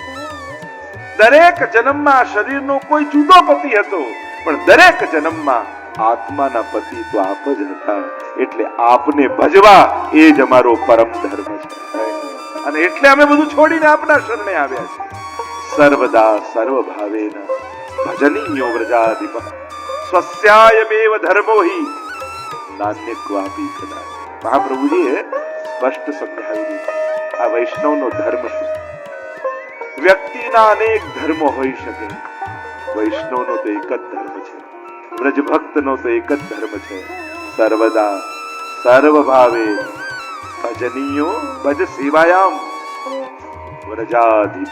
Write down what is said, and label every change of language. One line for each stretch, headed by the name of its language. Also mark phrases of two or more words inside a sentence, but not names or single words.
Gujarati: દરેક જન્મમાં આ શરીરનો કોઈ જુદો પતિ હતો, પણ દરેક જન્મમાં આત્માના પતિ તો આપ જ હતા. એટલે આપને ભજવા એ જ અમારો પરમ ધર્મ છે. અને એટલે અમે બધું છોડીને આપના શરણે આવ્યા છીએ.
Sanskrit: सर्वदा सर्वभावेन भजनीयो व्रजाधिप स्वस्यायमेव धर्मो हि नान्य क्वापी कदाच.
Gujarati: મહાપ્રભુજીએ સ્પષ્ટ સમજાવી દીધું આ વૈષ્ણવનો ધર્મ શું. વ્યક્તિના અનેક ધર્મો હોઈ શકે, વૈષ્ણવનો તો એક જ ધર્મ છે, વ્રજભક્તનો તો એક જ ધર્મ છે,
Sanskrit: सर्वदा सर्वभावे भजनीयो भज सेवायाम व्रजाधिप.